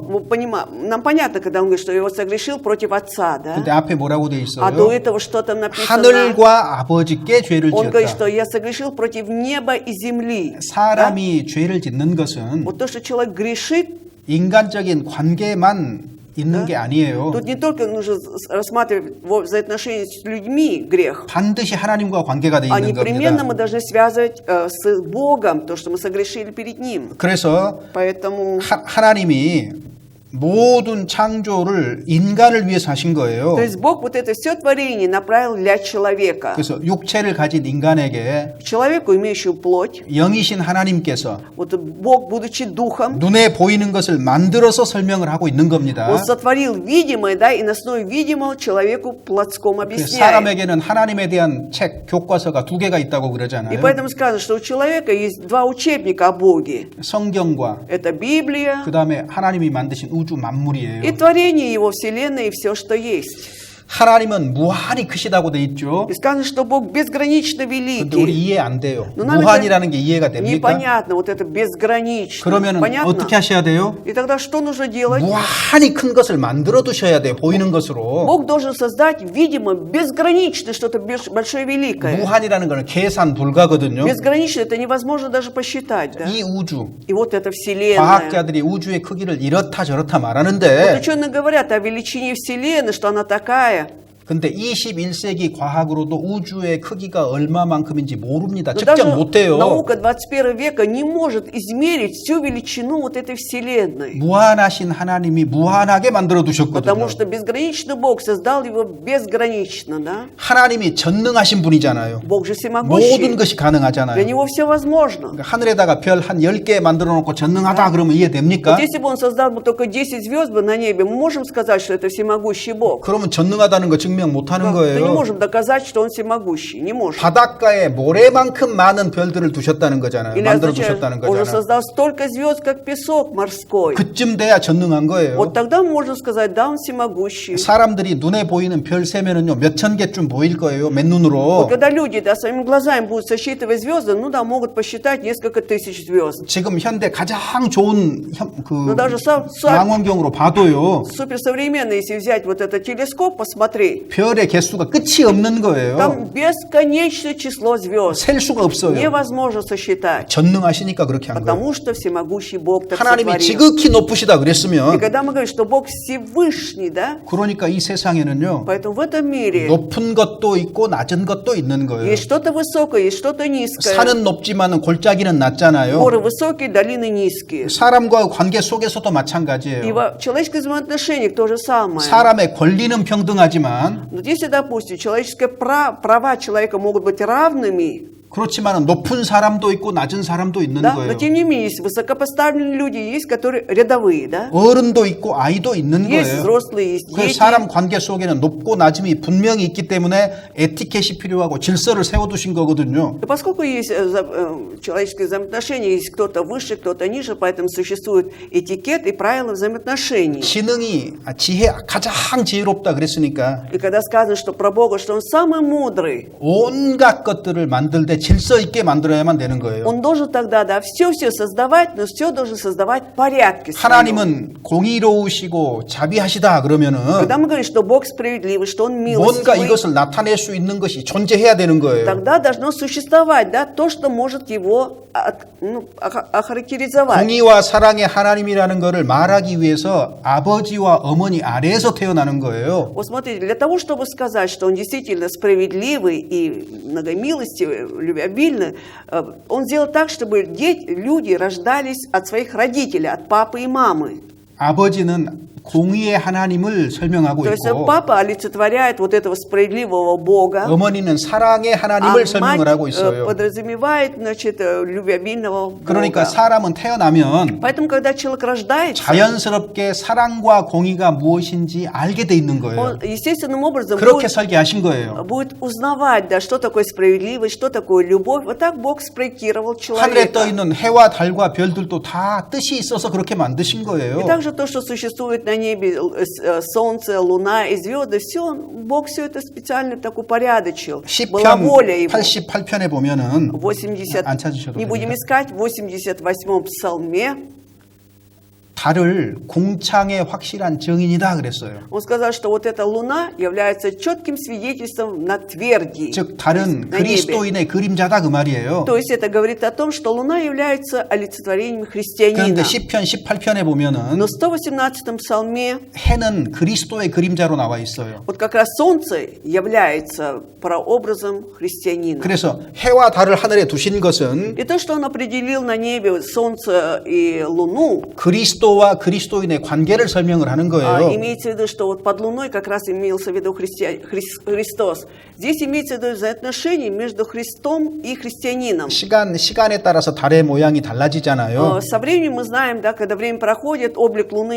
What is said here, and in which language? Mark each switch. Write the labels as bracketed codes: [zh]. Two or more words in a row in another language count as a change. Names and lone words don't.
[ru] нам понятно, когда он говорит, что его согрешил против отца, да? [ko] 근데 앞에 뭐라고 돼 [ru] А до [ko] 있어요? [ru] этого что там написано? [ko] 하늘과 아버지께 죄를 [ru] Он говорит, что [ko] 지었다. [ru] я согрешил против неба и земли. [ko] 사람이 죄를 짓는 것은 [ru] Вот то, что человек грешит, [ko] 인간적인 관계만 있는 게 아니에요. [ru] тут не только нужно рассматривать взаимоотношения с людьми грех, [ko] 반드시 하나님과 관계가 돼 [ru] а [ko] 있는 [ru] непременно [ko] 겁니다. [ru] мы должны связывать с Богом то, что мы согрешили перед Ним. [ko] 그래서 [ru] Поэтому, [ko] 하나님이 모든 창조를 인간을 위해서 하신 거예요. [ru] то есть Бог вот это все творение направил для человека. [ko] 그래서 육체를 가진 인간에게 [ru] Человеку, имеющему плоть, [ko] 영이신 하나님께서 [ru] вот Бог, будучи духом, [ko] 눈에 보이는 것을 만들어서 설명을 하고 있는 겁니다. [ru] Он сотворил видимое, да, и на основе видимого человеку плотском [ko] 그래서 [ru] объясняет. [ko] 사람에게는 하나님에 대한 책, 교과서가 2개가 있다고 [ru] И [ko] 그러잖아요. [ru] поэтому сказано, что у человека есть два учебника о Боге. [ko] 성경과 [ru] Это Библия [ko] 그 다음에 하나님이 만드신 우주 만물이에요. [ru] и творение Его Вселенной и все, что есть. [ko] 하나님은 무한히 크시다고 돼 있죠. [ru] И сказано, что Бог безгранично [ko] 근데 우리 [ru] великий. [ko] 이해 안 돼요. [ru] Но нам [ko] 무한이라는 게 이해가 됩니까? [ru] непонятно, вот это безгранично. [ko] 그러면 [ru] Понятно? [ko] 어떻게 하셔야 돼요? [ru] И тогда что нужно делать? [ko] 무한히 큰 것을 만들어 두셔야 돼요. 보이는 것으로. [ru] Бог должен создать, видимо, безгранично что-то большое великое. [ko] 무한이라는 것은 계산 불가거든요. [ru] Безгранично это невозможно даже посчитать. Да? [ko] 이 우주, [ru] И вот эта Вселенная. [ko] 과학자들이 우주의 크기를 이렇다 저렇다 [ru] Вот [ko] 말하는데 [ru] ученые говорят о величине Вселенной, что она такая. [ko] 근데 21세기 과학으로도 우주의 크기가 얼마만큼인지 모릅니다. [ru] Но даже [ko] 측정 못해요. [ru] наука 21 века не может измерить всю величину вот этой Вселенной. [ko] 무한하신 하나님이 무한하게 만들어 두셨거든요. [ru] Потому что безграничный Бог создал его безгранично, да? [ko] 하나님이 전능하신 분이잖아요. [ru] Бог же [ko] 모든 [ru] всемогущий. [ko] 것이 [ru] Для [ko] 가능하잖아요. [ru] него все возможно. [ko] 그러니까 하늘에다가 별 한 10개 만들어 놓고 전능하다 그러면 이해됩니까? [ru] Вот если бы он создал бы только 10 звезд бы на небе, мы можем сказать, что это всемогущий Бог. [ko] 그러면 전능하다는 거 증명 못 하는 [ru] То не [ko] 거예요. [ru] можем доказать, что он всемогущий. Не можем. [ko] 바닷가에 모래만큼 많은 별들을 두셨다는 거잖아요. [ru] Или [ko] 만들어 [ru] означает, [ko] 두셨다는 [ru] он же [ko] 거잖아요. [ru] создал столько звезд, как песок морской. [ko] 그쯤 돼야 전능한 거예요. [ru] Вот тогда можно сказать, да, он всемогущий. [ko] 사람들이 눈에 보이는 별 세면은요, 몇천 개쯤 보일 거예요. [ru] Вот [ko] 맨눈으로. [ru] когда люди да, своими глазами будут сосчитывать звезды, ну да, могут посчитать несколько тысяч звезд. [ko] 지금 현대 가장 좋은 [ru] даже [ko] 망원경으로 봐도요. [ru] Суперсовременно, если взять вот этот телескоп, посмотреть, [ko] 별의 개수가 끝이 없는 거예요. [ru] там бесконечное число звезд. [ko] 셀 수가 없어요. [ru] Невозможно сосчитать. [ko] 전능하시니까 그렇게 한 거예요. [ru] Потому что всемогущий Бог так [ko] 하나님이 [ru] сотворил. [ko] 지극히 높으시다 [ru] И [ko] 그랬으면 [ru] когда мы говорим, что Бог Всевышний, да, [ko] 그러니까 이 세상에는요. [ru] поэтому в этом мире [ko] 높은 것도 있고 낮은 것도 있는 거예요. [ru] есть что-то высокое, есть что-то низкое. [ko] 산은 높지만 골짜기는 낮잖아요. [ru] Горы высокие, долины низкие. [ko] 사람과의 관계 속에서도 [ru] И [ko] 마찬가지예요. [ru] в человеческих взаимоотношениях то же самое. [ko] 사람의 권리는 평등하지만 [ru] Вот если, допустим, человеческие права человека могут быть равными, [ko] 그렇지만 높은 사람도 있고 낮은 사람도 있는 [ru] да, но [ko] 거예요. [ru] тем не менее есть высокопоставленные люди, есть которые рядовые, да, [ko] 어른도 있고 아이도 있는 [ru] есть [ko] 거예요. [ru] взрослые, есть [ko] 그 [ru] дети. [ko] 사람 관계 속에는 높고 낮음이 분명히 있기 때문에 에티켓이 필요하고 질서를 세워두신 거거든요. [ru] И поскольку есть человеческие взаимоотношения, есть кто-то выше, кто-то ниже, поэтому существует этикет и правила взаимоотношений. [ko] 지혜 가장 지혜롭다 그랬으니까 [ru] И когда сказано, что про Бога, что Он самый мудрый, [ko] 온갖 것들을 만들 때 질서 있게 만들어야만 되는 거예요. [ru] Он должен тогда, да, все создавать, но все должен создавать в порядке своем. [ko] 하나님은 공의로우시고 자비하시다 그러면은 [ru] Когда мы говорим, что Бог справедливый, что Он [ko] 뭔가 [ru] милостивый, [ko] 이것을 나타낼 수 있는 것이 존재해야 되는 거예요. [ru] тогда должно существовать, да, то, что может его охарактеризовать. [ko] 공의와 사랑의 하나님이라는 것을 말하기 위해서 아버지와 어머니 아래에서 태어나는 거예요. [ru] Вот смотрите, для того, чтобы сказать, что Он действительно справедливый и многомилостивый, любвеобильный, Он сделал так, чтобы люди рождались от своих родителей, от папы и мамы. [ko] 아버지는 공의의 하나님을 설명하고 [ru] То есть [ko] 있고 [ru] папа олицетворяет вот этого справедливого Бога, [ko] 어머니는 사랑의 [ru] а [ko] 하나님을 설명을 [ru] мать [ko] 하고 있어요. [ru] подразумевает, значит, любвеобильного [ko] 그러니까 [ru] Бога. [ko] 사람은 태어나면 [ru] Поэтому, когда человек рождается, [ko] 자연스럽게 사랑과 공의가 무엇인지 알게 돼 있는 거예요. [ru] он естественным образом [ko] 그렇게 설계하신 거예요. [ru] будет узнавать, да, что такое справедливость, что такое любовь. Вот так Бог спроектировал [ko] 하늘에 떠 [ru] человека. [ko] 있는 해와 달과 별들도 다 뜻이 있어서 그렇게 만드신 거예요. [ru] И также то, что существует на небе, солнце, луна и звезды, все, Бог все это специально так упорядочил. Была [ko] 시편 [ru] воля Его. [ko] 88편에 보면은 [ru] 80, [ko] 안 찾으셔도 [ru] не будем [ko] 됩니다. [ru] искать, в 88-м псалме, [ko] 달을 공창의 확실한 증인이다 그랬어요. [ru] он сказал, что вот эта луна является четким свидетельством на тверди, [ko] 즉 달은 [ru] на небе. [ko] 그리스도인의 그림자다 그 말이에요. [ru] То есть это говорит о том, что луна является олицетворением христианина. [ko] 그런데 시편 18편에 보면은 [ru] Но в 118-м псалме [ko] 해는 그리스도의 그림자로 나와 있어요. [ru] вот как раз солнце является прообразом христианина. [ko] 그래서 해와 달을 하늘에 두신 것은 [ru] И то, что он определил на небе солнце и луну, [ko] 그리스도와 그리스도인의 관계를 설명을 하는 거예요. [ru] имеется в виду, что вот под луной как раз имелся в виду Христос. Здесь имеется в виду взаимоотношения между Христом и христианином. [ko] 시간에 따라서 달의 모양이 달라지잖아요. [ru] Со временем мы знаем, да, когда время проходит, облик Луны